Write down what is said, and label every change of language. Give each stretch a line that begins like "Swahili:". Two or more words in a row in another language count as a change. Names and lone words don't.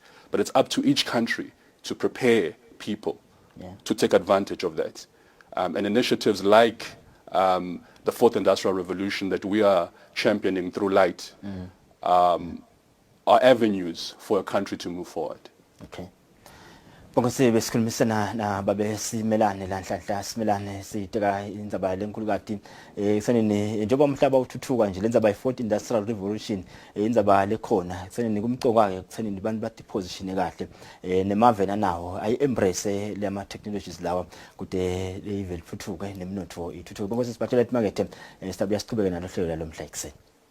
English: But it's up to each country to prepare people to take advantage of that. And initiatives like the Fourth Industrial Revolution that we are championing through Light are avenues for a country to move forward.
Swati: Okay. Bongose besikhulumisana na babe simelane lanhlanhla simelane siteka indzaba lenkulu kati kuseneni njengoba umhlaba uthuthuka nje lendzaba i4th Industrial Revolution indzaba lekhona kuseneni kumcoka ke kuseneni abantu ba deposition kahle nemavena nawo ayi embrace lema technologies lawa kude level thuthuke nemnotho ithuthuke bongose sibatshela imakethe sibuya siqhubeke nalo hlelo lomhla ekseni.